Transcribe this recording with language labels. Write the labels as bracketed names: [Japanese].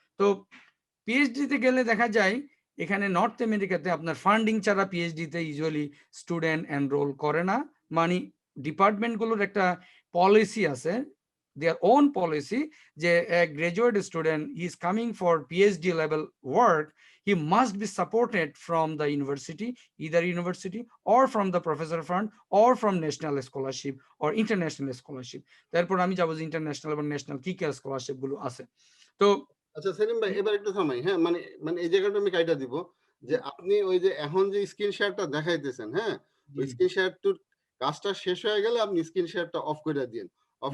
[Bangla] তো পিএইচডিতে গেলে দেখা যায় এখানে নর্থ আমেরিকাতে আপনার ফান্ডিং ছাড়া পিএইচডিতে ইউজুয়ালি স্টুডেন্ট এনরোল করে না, মানে ডিপার্টমেন্টগুলোর একটা পলিসি আছে [English] their own policy যে a graduate student is coming for PhD level work, he must be supported from the university, either university or from the professor fund or from national scholarship or international scholarship. [Bangla] তারপর আমি যাবো যে international এবং national কি কি scholarship গুলো আছে। তো আচ্ছা সেলিম ভাই, এবার একটু থামাই। হ্যাঁ, মানে মানে এই জায়গাটা আমি কাইটা দিব যে আপনি ওই যে এখন যে স্ক্রিন শেয়ারটা দেখাইতেছেন, হ্যাঁ, ওই স্ক্রিন শেয়ারটার কাজটা শেষ হয়ে গেলে আপনি স্ক্রিন শেয়ারটা অফ করে দিন। অফ